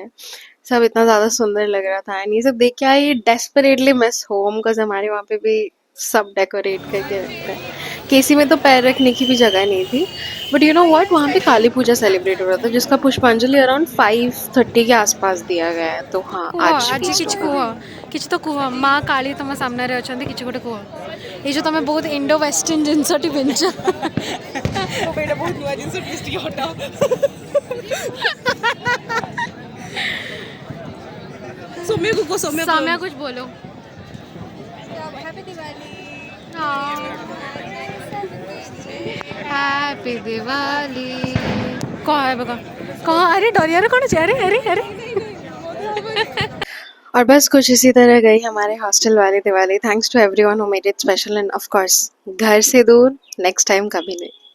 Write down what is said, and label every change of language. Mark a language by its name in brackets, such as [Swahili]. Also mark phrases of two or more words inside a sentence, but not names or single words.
[Hindi] सब इतना ज़्यादा सुंदर लग रहा था, एंड ये सब देख के [English] I desperately miss home, [Hindi] बिकॉज हमारे वहाँ पे भी सब डेकोरेट करके रखते हैं। केसी में तो पैर रखने की भी जगह नहीं थी, [English] but you know what, [Hindi] वहाँ पे काली पूजा सेलिब्रेट हो रहा था, जिसका पुष्पांजलि अराउंड 5:30 के आसपास दिया गया है। तो हाँ, आज [Odia] କିଛି ତ କୁହ, ମା କାଳୀ ତମ ସାମ୍ନାରେ ଅଛନ୍ତି, କିଛି ଗୋଟେ କୁହ। ଏଇ ଯୋଉ ତମେ ବହୁତ [English] Indo western [Odia] ଜିନିଷଟି ପିନ୍ଧିଛ, ଏଇଟା ବହୁତ ନୂଆ ଜିନିଷ, ପ୍ଲିଜ୍ ଟିକେ ହଟାଅ। [Hindi] सौम्या कुछ बोलो। [English] Happy Diwali. [Hindi] कहाँ है बगा, कहाँ? अरे डरिया रे, कौन है? अरे अरे अरे। और बस कुछ इसी तरह गई हमारे हॉस्टल वाली दिवाली। [English] thanks to everyone who made it special, and of course [Hindi] घर से दूर, [English] next time [Hindi] कभी नहीं।